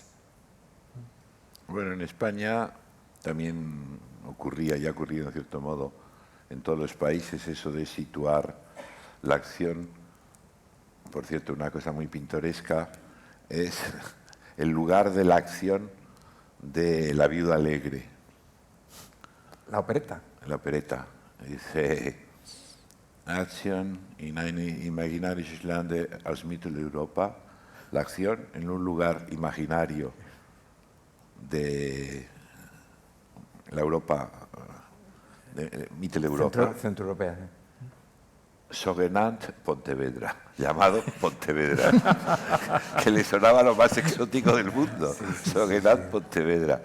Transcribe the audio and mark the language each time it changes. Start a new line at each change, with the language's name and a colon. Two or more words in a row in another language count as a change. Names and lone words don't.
Spanish: Bueno, en España también ocurría, y ha ocurrido en cierto modo en todos los países, eso de situar la acción, por cierto, una cosa muy pintoresca, es el lugar de la acción de La viuda alegre. La opereta. La opereta. Dice,
German: Action in eine imaginarisches Lande aus Mitteleuropa,
Spanish: la acción en un lugar imaginario de la Europa, de Mitteleuropa, Centroeuropea. sogenant Pontevedra, llamado Pontevedra, que le sonaba lo más exótico del mundo, sogenant Pontevedra.